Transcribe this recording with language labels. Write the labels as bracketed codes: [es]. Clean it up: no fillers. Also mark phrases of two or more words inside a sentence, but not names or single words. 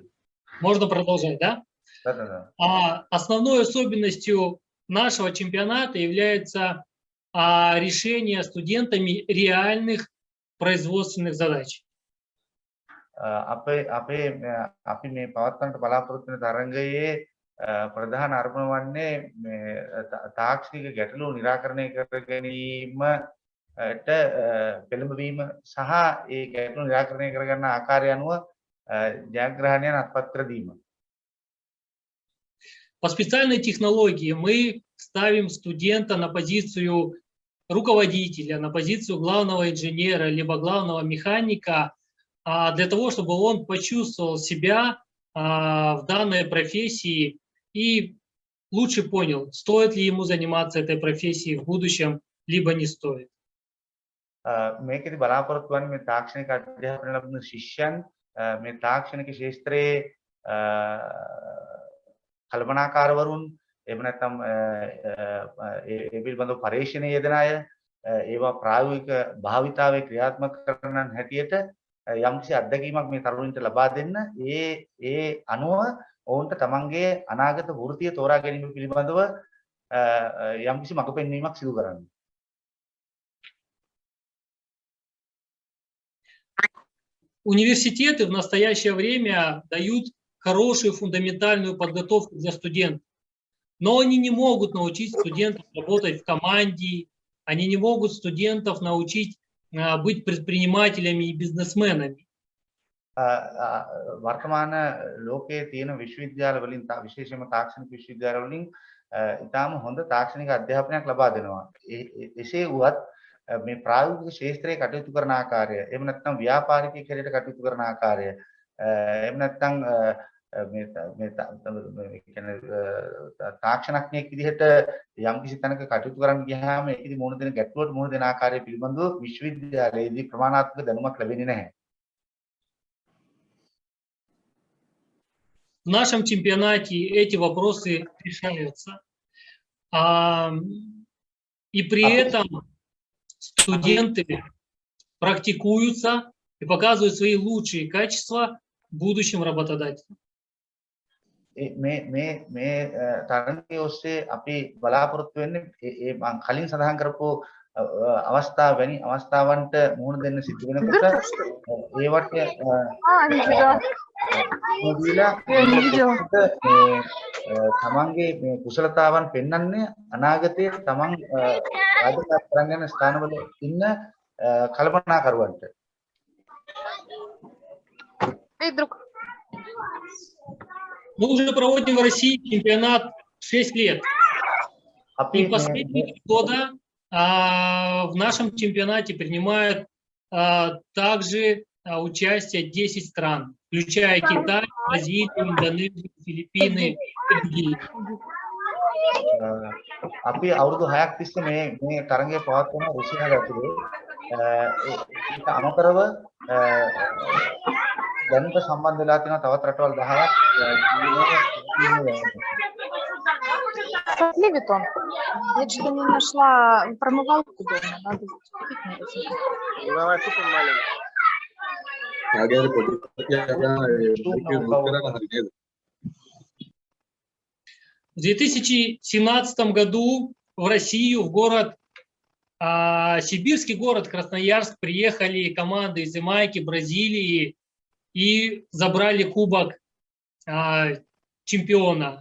[ru] Можно продолжать, да? Да. Основной особенностью нашего чемпионата является решения студентами реальных производственных задач. [si] අපි මේ පවත්වන්නට බලාපොරොත්තු වෙන තරඟයේ ප්‍රධාන අරමුණ වන්නේ තාක්ෂණික ගැටලු निराකරණය කර ගැනීමට පෙළඹවීම සහ ඒ ගැටලු निराකරණය කර ගන්න ආකාරය අනුව ජයග්‍රහණයන් අත්පත් කර දීම. [ru] По специальной технологии мы ставим студента на позицию руководителя, на позицию главного инженера, либо главного механика, для того, чтобы он почувствовал себя в данной профессии и лучше понял, стоит ли ему заниматься этой профессией в будущем, либо не стоит. [si] මේකෙදි බලාපොරොත්තු වන්නේ මේ තාක්ෂණික අධ්‍යාපන ලබන ශිෂ්‍යයන් මේ තාක්ෂණික ශාස්ත්‍රයේ කල්පනාකාරවරුන් එහෙම නැත්නම් ඒ පිළිබඳව පරීක්ෂණයේ යෙදෙන අය ඒවා ප්‍රායෝගික භාවිතාවේ ක්‍රියාත්මක කරන හැටියට යම්කිසි අත්දැකීමක් මේ තරුණින්ට ලබා දෙන්න ඒ අනුව ඔවුන්ට තමන්ගේ අනාගත වෘත්තිය තෝරා ගැනීම පිළිබඳව යම්කිසි මඟ පෙන්වීමක් සිදු කරන්න. [ru] Университеты в настоящее время дают хорошую фундаментальную подготовку для студентов, но они не могут научить студентов работать в команде, они не могут студентов научить быть предпринимателями и бизнесменами. [si] වර්තමාන ලෝකයේ තියෙන විශ්වවිද්‍යාල වලින් විශේෂයෙන්ම තාක්ෂණික විශ්වවිද්‍යාල වලින් ඉතාම හොඳ තාක්ෂණික අධ්‍යාපනයක් ලබා දෙනවා. එසේ වුවත් මේ ප්‍රායෝගික ශාස්ත්‍රයේ කටයුතු කරන ආකාරය, එහෙම නැත්නම් ව්‍යාපාරිකයෙක් හැටියට කටයුතු කරන ආකාරය, එහෙම නැත්නම් මේ කියන්නේ තාක්ෂණඥයෙක් විදිහට යම්කිසි තැනක කටයුතු කරන්න ගියාම ඒකෙදි මොන දෙන ගැටලුවට මොන දෙන ආකාරය පිළිබඳව විශ්වවිද්‍යාලයේදී ප්‍රමාණාත්මක දැනුමක් ලැබෙන්නේ නැහැ. [ru] В нашем чемпионате эти вопросы решаются. И при этом студенты практикуются и показывают свои лучшие качества будущим работодателям. [si] මේ තරඟයේ ඔස්සේ අපි බලාපොරොත්තු වෙන්නේ ඒ මම කලින් සඳහන් කරපු අවස්ථාව වැනි අවස්ථාවන්ට මුහුණ දෙන්න සිදු වෙනකොට ඒවට තමන්ගේ මේ කුසලතාවන් පෙන්වන්නේ අනාගතයේ තමන් රාජකාරී කරගෙන යන ස්ථානවල ඉන්න කල්පනාකරුවන්ට. [ru] Мы уже проводим в России чемпионат 6 лет. И последние 2 года в нашем чемпионате принимают также участие 10 стран, включая Китай, Бразилию, Индонезию, Филиппины и другие. [si] අපි අවුරුදු 6ක් තිස්සේ මේ තරඟය පවත්වන රුසියාව ඇතුලේ ඒක අමතරව දැනට සම්බන්ධ වෙලා තියෙන තවත් රටවල් 10ක් [ru] Левит он. Я что-то не нашла промывалку дома. Надо купить, В 2017 году в Россию, в город, сибирский город Красноярск, приехали команды из Ямайки, Бразилии и забрали кубок чемпиона.